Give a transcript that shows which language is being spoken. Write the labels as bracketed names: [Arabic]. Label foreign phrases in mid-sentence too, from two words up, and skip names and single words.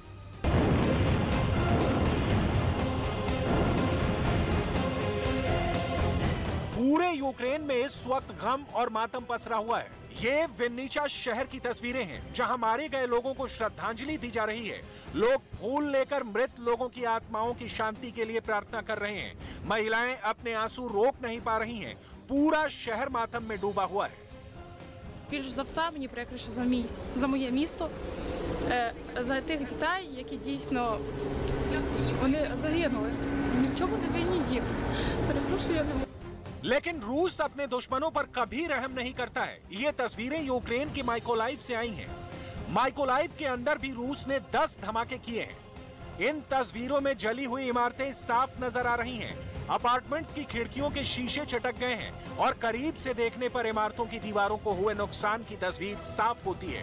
[Hindi] पूरे यूक्रेन में इस वक्त गम और मातम पसरा हुआ है। ये विन्नीचा शहर की तस्वीरें हैं, जहां मारे गए लोगों को श्रद्धांजलि दी जा रही है। लोग फूल लेकर मृत लोगों की आत्माओं की शांति के लिए प्रार्थना कर रहे हैं। महिलाएं अपने आंसू रोक नहीं पा रही हैं। पूरा शहर मातम में डूबा हुआ है। [Ukrainian] Більш за все мені прикріше за моє місто, за тих дітей, які дійсно вони загинули. Нічого не винні діти. Перепрошую, я не можу. [Hindi] लेकिन रूस अपने दुश्मनों पर कभी रहम नहीं करता है। ये तस्वीरें यूक्रेन की माइकोलाइव से आई हैं। माइकोलाइव के अंदर भी रूस ने 10 धमाके किए हैं। इन तस्वीरों में जली हुई इमारतें साफ नजर आ रही हैं। अपार्टमेंट्स की खिड़कियों के शीशे चटक गए हैं और करीब से देखने पर इमारतों की दीवारों को हुए नुकसान की तस्वीर साफ होती है।